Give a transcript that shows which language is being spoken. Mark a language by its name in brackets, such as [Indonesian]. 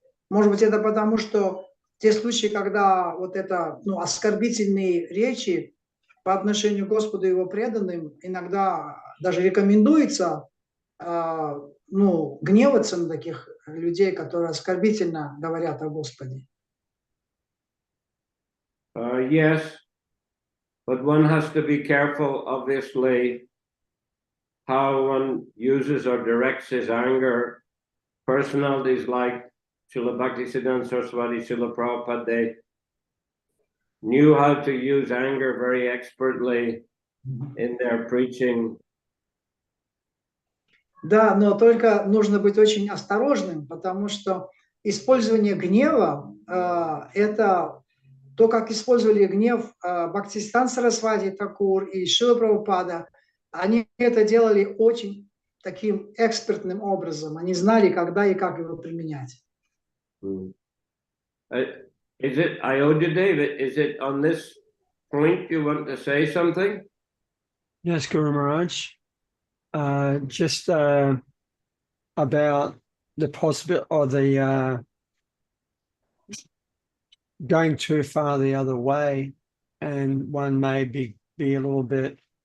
[Russian] Может быть, это потому, что те случаи, когда вот это, оскорбительные речи по отношению к Господу и его преданным, иногда даже рекомендуется, гневаться на таких людей, которые оскорбительно говорят о Господе. [English] Yes, but one has to be careful, obviously, how one uses or directs his anger. Personalities like Srila Bhaktisiddhanta Saraswati, Srila Prabhupada, they knew how to use anger very expertly in their preaching. [Russian] Да, но только нужно быть очень осторожным, потому что использование гнева это то, как использовали гнев Бхактисиданта Сарасвати Такур и Шрила Прабхупада. Они это делали очень таким экспертным образом. Они знали, когда и как его применять. [English] Is it, Ayodhya David, is it on this point you want to say something? Yes, Guru Maharaj. Just about the possibility or the going too far the other way, and one may be a little bit